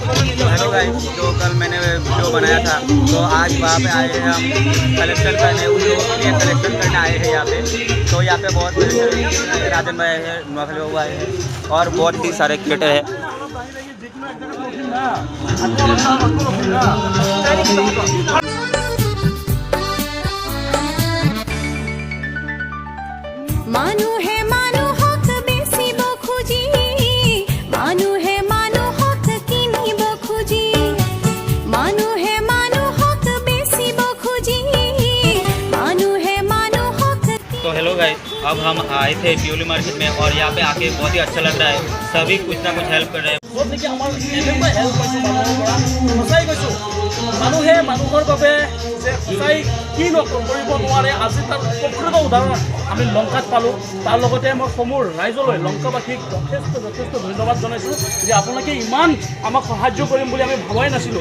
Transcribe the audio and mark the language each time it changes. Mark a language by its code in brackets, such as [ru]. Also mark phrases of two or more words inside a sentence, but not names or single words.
[en] hello guys, [hi] जो कल मैंने वीडियो बनाया था तो आज वहाँ पे आए हैं हम कलेक्शन करने, उन लोगों के लिए कलेक्शन करने आए हैं यहाँ पे। तो यहाँ पे बहुत बड़े राजन भाई आए हैं, नौखल बाबू आए हैं और बहुत ही सारे क्रिएटर हैं। [as] মানুহে মানুহক বেচিব খুজি, মানুহে মানুহক কিনিব খুজি, মানুহে মানুহক বেচিব খুজি, মানুহে মানুহক। [hi] तो [en] hello guys, [hi] अब हम आए थे प्योली मार्केट में और यहाँ पे आके बहुत ही अच्छा लग रहा है। सभी कुछ ना कुछ हेल्प कर रहे हैं। [as] মানুহে মানুহৰ বাবে যে সঁচাই কি কৰিব নোৱাৰে, আজি তাৰ প্ৰকৃত উদাহৰণ আমি লংকাত পালোঁ। তাৰ লগতে মই সমূহ ৰাইজলৈ, লংকাবাসীক যথেষ্ট ধন্যবাদ জনাইছোঁ যে আপোনালোকে ইমান আমাক সাহায্য কৰিম বুলি আমি ভবাই নাছিলোঁ।